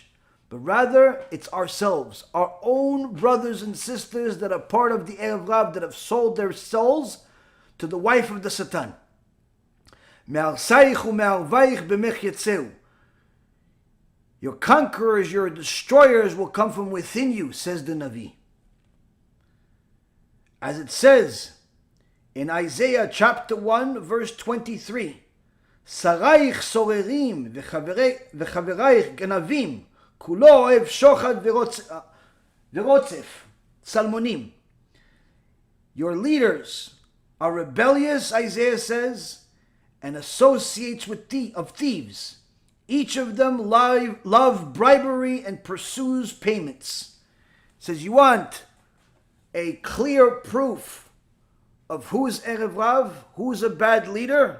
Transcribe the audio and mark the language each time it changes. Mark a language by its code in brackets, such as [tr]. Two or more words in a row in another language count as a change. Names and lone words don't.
[en] But rather, it's ourselves, our own brothers and sisters that are part of the [he] ערב רב [en] that have sold their souls to the wife of the Satan. Your conquerors, your destroyers will come from within you, says the Navi. As it says in Isaiah chapter 1, verse 23, [he] שריך סוררים וחברי גנבים כלו אהב שחד ורדף שלמנים. [en] Your leaders are rebellious, Isaiah says, and associates with of thieves. Each of them love bribery and pursues payments. It says, you want a clear proof of who's [he] ערב רב, [en] who's a bad leader?